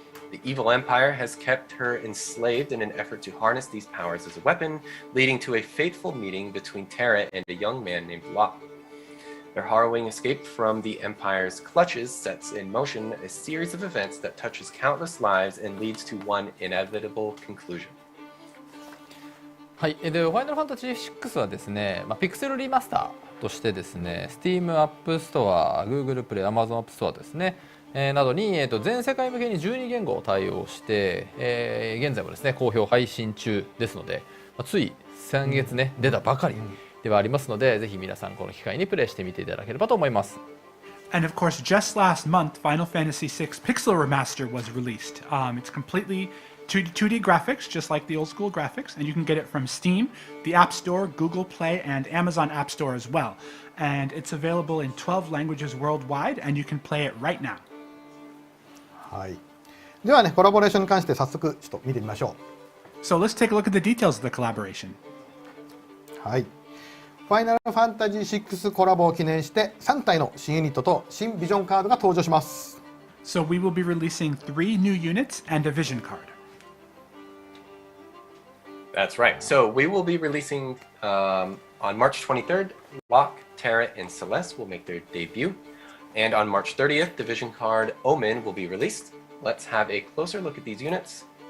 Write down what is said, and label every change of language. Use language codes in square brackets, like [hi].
[en] The evil empire has kept her enslaved in an effort to harness these powers as a weapon, leading to a fateful meeting between Terra and a young man named Locke. Their harrowing escape from the Empire's clutches sets in motion a series of events that touches countless lives and leads to one inevitable conclusion. [ja] はい、でファイナルファンタジー6はですね、ピクセルリマスターとしてですね、Steam App Store、Google Play、Amazon App Store ですね、などに、全世界向けに12言語を対応して、現在もですね好評配信中ですので、つい先月ね、出たばかりではありますので、ぜひ皆さんこの機会にプレイしてみていただければと思います。 [en] And of course, just last month, Final Fantasy VI Pixel Remaster was released. It's completely 2D graphics, just like the old school graphics, and you can get it from Steam, the App Store, Google Play, and Amazon App Store as well. And it's available in 12 languages worldwide, and you can play it right now. [ja] はい。ではね、コラボレーションに関して早速ちょっと見てみましょう。 [en] So let's take a look at the details of the collaboration. [ja] はい。ファイナルファンタジー6コラボを記念して3体の新ユニットと新ビジョンカードが登場します。 [en] So we will be releasing 3 new units and a vision card. That's right. So we will be releasing on March 23rd, Locke, Terra, and Celeste will make their debut. And on March 30th, the vision card Omen will be released. Let's have a closer look at these units.